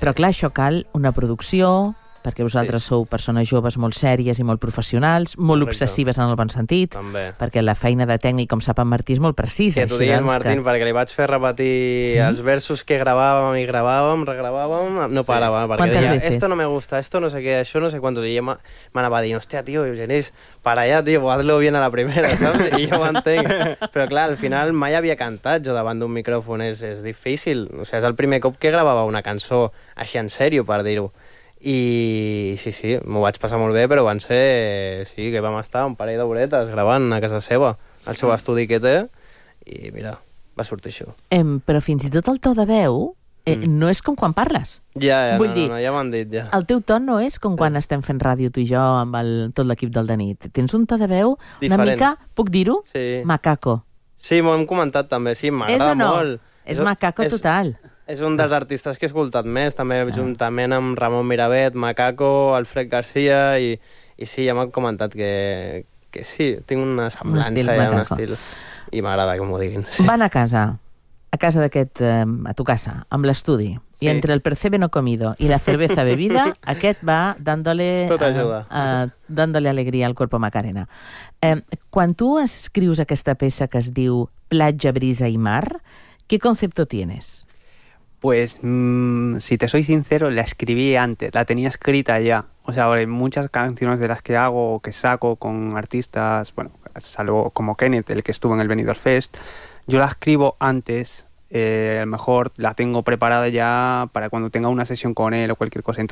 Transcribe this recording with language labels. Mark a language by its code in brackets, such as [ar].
[ca] Però clar, això cal una producció... perquè vosaltres sí, sou persones joves molt sèries i molt professionals, molt correcte, obsessives en el bon sentit, també, perquè la feina de tècnic, com sap en Martí, és molt precisa. Que t'ho digui, doncs, Martín, que... perquè li vaig fer repetir sí, els versos que gravàvem i gravàvem, regravàvem, no sí, parava, perquè quantes deia, [es] veces? Esto no me gusta, esto no sé qué, això no sé cuántos, [ca] i jo m'anava dient, hòstia, [es] tio, Genís, para allá, tio, hazlo bien a la primera, [ca] saps? I jo ho entenc. Però clar, al final mai havia cantat jo davant d'un micròfon, és difícil. O sigui, és el primer cop que gravava una cançó així en sèrio, per dir-ho. I sí, sí, m'ho vaig passar molt bé, però van ser... Sí, que vam estar un parell d'horetes gravant a casa seva, al seu estudi que té, i mira, va sortir això. Però fins i tot el to de veu no és com quan parles. Ja m'han dit, ja. El teu to no és com quan estem fent ràdio tu i jo amb tot l'equip del de nit. Tens un to de veu diferent. Una mica, puc dir-ho? Sí. Macaco. Sí, m'ho hem comentat també, sí, m'agrada molt. És macaco total. És un dels artistes que he escoltat més, també juntament amb Ramon Mirabet, Macaco, Alfred García, i sí, ja m'han comentat que sí, tinc una semblança i un estil, i m'agrada que m'ho diguin. Sí. Van a casa, a tu casa, amb l'estudi, i entre [es] el percebe no comido [ca] i [es] la cerveza bebida, [ca] aquest va dándole... Tot ajuda. [es] Dándole alegria al cuerpo Macarena. [ca] Quan tu escrius aquesta peça que es diu Platja, brisa i mar, [es] ¿qué concepto tienes? Pues, si te soy sincero, la escribí antes, la tenía escrita ya. O sea, hay muchas canciones de las que hago o que saco con artistas, bueno, salvo como Kenneth, el que estuvo en el Benidorm Fest, yo la escribo antes, a lo mejor la tengo preparada ya para cuando tenga una sesión con él o cualquier cosa.